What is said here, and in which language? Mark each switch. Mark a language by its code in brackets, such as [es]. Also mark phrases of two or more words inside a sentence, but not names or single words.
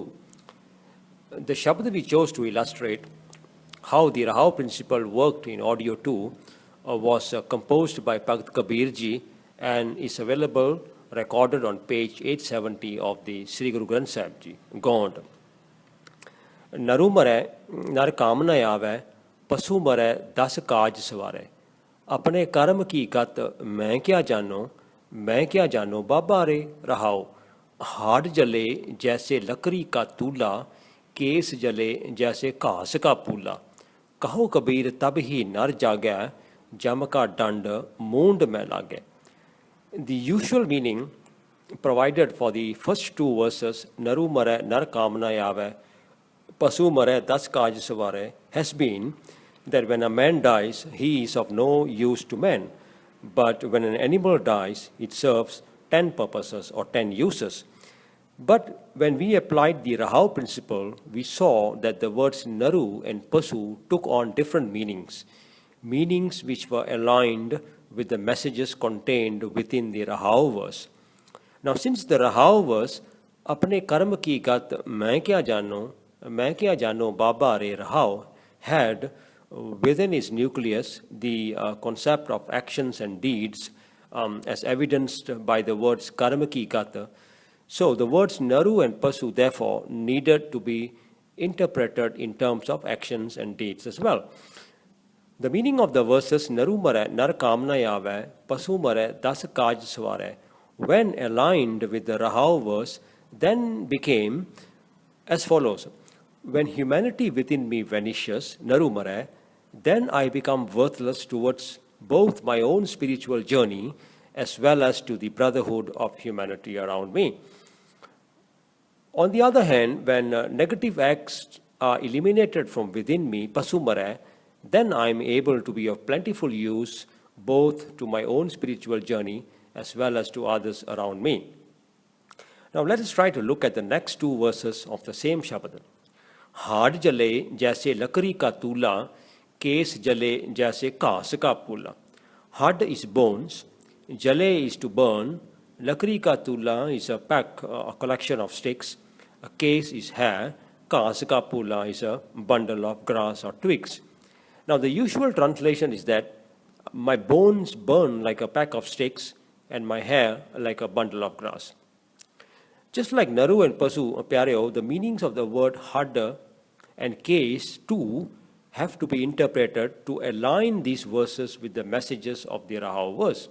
[en] The Shabad we chose to illustrate how the Rahao principle worked in audio 2 was composed by Bhagat Kabir Ji and is available recorded on page 870 of the Sri Guru Granth Sahib Ji, Gond. [hi] नरु मरै नर कामना आवे पशु मरै दस काज सवारे अपने कर्म की कत मैं क्या जानो बाबा रे रहाओ हाड़ जले जैसे लकड़ी का तूला केस जले जैसे घास का पूला कहो कबीर तब ही नर जागै जम का दंड मूंड में लागै. [en] The usual meaning provided for the first two verses, [hi] नरु मरै नर कामना आवे पसु मरै दस काज सवारे, [en] has been that when a man dies, he is of no use to man. But when an animal dies, it serves 10 purposes or 10 uses. But when we applied the Rahao principle, we saw that the words Naru and Pasu took on different meanings which were aligned with the messages contained within the Rahao verse. Now, since the Rahao verse, [hi] अपने कर्म की गत मैं क्या जानो बाबा रे रहाओ, [en] had within its nucleus the concept of actions and deeds as evidenced by the words [hi] कर्म की गत. [en] So the words Naru and Pasu therefore needed to be interpreted in terms of actions and deeds as well. The meaning of the verses [hi] नरु मरै नर कामना आवे पसु मरै दस काज सवारे, [en] when aligned with the Rahao verse, then became as follows. When humanity within me vanishes, [hi] नरु मरै, [en] then I become worthless towards both my own spiritual journey as well as to the brotherhood of humanity around me. On the other hand, when negative acts are eliminated from within me, [hi] पसु मरै, [en] then I am able to be of plentiful use both to my own spiritual journey as well as to others around me. Now let us try to look at the next two verses of the same Shabad. [hi] हाड़ जले जैसे लकड़ी का तूला केस जले जैसे कास का पूला. [en] Had is bones, jale is to burn, [hi] लकड़ी का तूला [en] is a pack, a collection of sticks, a case is hair, [hi] कास का पूला [en] is a bundle of grass or twigs. Now, the usual translation is that my bones burn like a pack of sticks and my hair like a bundle of grass. Just like Naru and Pasu, Pyareo, the meanings of the word Hadda and case too have to be interpreted to align these verses with the messages of the Rahao verse.